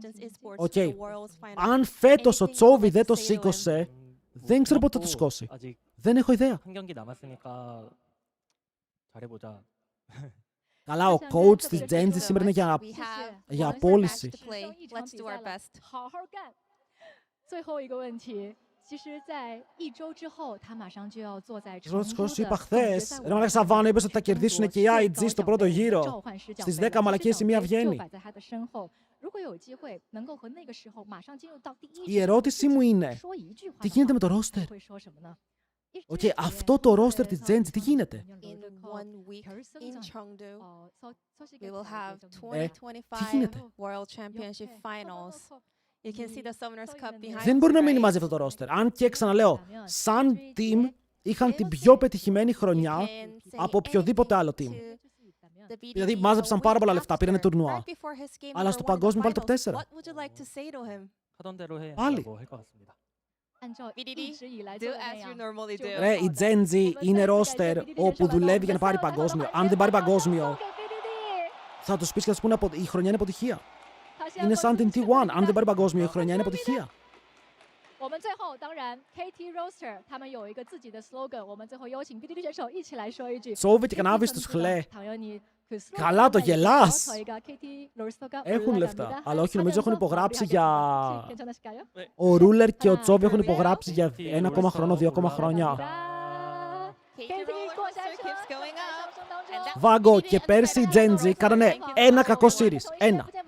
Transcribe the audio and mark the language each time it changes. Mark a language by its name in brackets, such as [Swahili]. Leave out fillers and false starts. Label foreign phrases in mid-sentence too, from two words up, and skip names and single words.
[Greek] Αν φέτος ο Τσόβι δεν το σήκωσε, δεν ξέρω πότε θα το σηκώσει. Δεν έχω ιδέα. Καλά, ο coach της Geng σήμερα είναι για απόλυση. [English] Let's do our best. [Chinese] 最后一个问题，其实，在1周之后，他马上就要坐在 [Greek] Σου είπα χθες, ρε μαλάκα Σαββάνο, είπες ότι θα κερδίσουν και οι IG στο πρώτο γύρο. Στις 10 μαλακίες η μία βγαίνει. Η ερώτησή μου είναι, τι γίνεται με το roster? Αυτό το roster της Geng, τι γίνεται? [English] In 1 week in Chengdu, we will have [Greek] τι γίνεται? [English] 2025 World Championship Finals. You can see the Summoners Cup behind [Greek] Δεν μπορεί να μείνει μαζί αυτό το roster. Αν και ξαναλέω, σαν team είχαν την πιο πετυχημένη χρονιά από οποιοδήποτε άλλο team. Δηλαδή μάζεψαν πάρα πολλά λεφτά, πήρανε τουρνουά. Αλλά στο παγκόσμιο πάλι το 4. Πάλι. Ρε, η Geng V είναι roster όπου δουλεύει για να πάρει παγκόσμιο. Αν δεν πάρει παγκόσμιο, θα τους πεις και θα τους πούνε η χρονιά είναι αποτυχία. Είναι σαν την T1. Αν δεν πάρει παγκόσμιο, η χρονιά είναι αποτυχία. [Chinese] 我们最后当然 KT Roster 他们有一个自己的 slogan， 我们最后有请 BDD 选手一起来说一句。 [Greek] Σόβι και κανάβεις τους χλέ. Καλά το γελάς. Έχουν λεφτά, αλλά όχι, νομίζω έχουν υπογράψει για... Ο Ρούλερ και ο Τσόβι έχουν υπογράψει για 1 χρόνο, 2 χρόνια. Βάγκο και πέρσι η Geng V κάνανε 1 κακό series. 1.